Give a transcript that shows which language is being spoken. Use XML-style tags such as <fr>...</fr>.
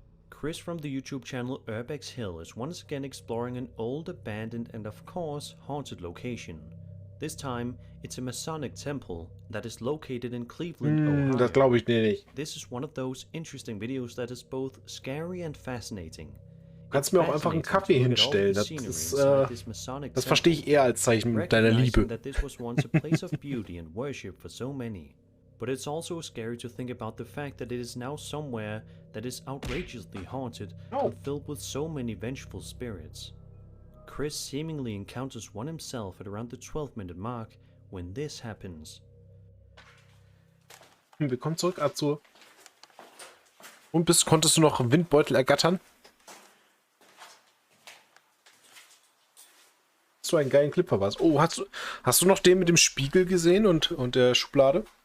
<en>Chris from the YouTube channel Urbex Hill is once again exploring an old, abandoned and of course haunted location. This time, it's a Masonic temple that is located in Cleveland, Ohio.</en> <de>Das glaube ich nicht.</de> <en>This is one of those interesting videos that is both scary and fascinating.</en> <de>Du kannst mir auch einfach einen Kaffee hinstellen. Das verstehe ich eher als Zeichen deiner Liebe.</de> <en>That this was once a place of beauty and worship for so many. But it's also scary to think about the fact that it is now somewhere that is outrageously haunted and filled with so many vengeful spirits. Chris seemingly encounters one himself at around the 12-minute mark when this happens.</en> <de>Willkommen zurück, Azur. Und konntest du noch Windbeutel ergattern? Hast du einen geilen Clip verpasst? Oh, hast du noch den mit dem Spiegel gesehen und der Schublade?</de>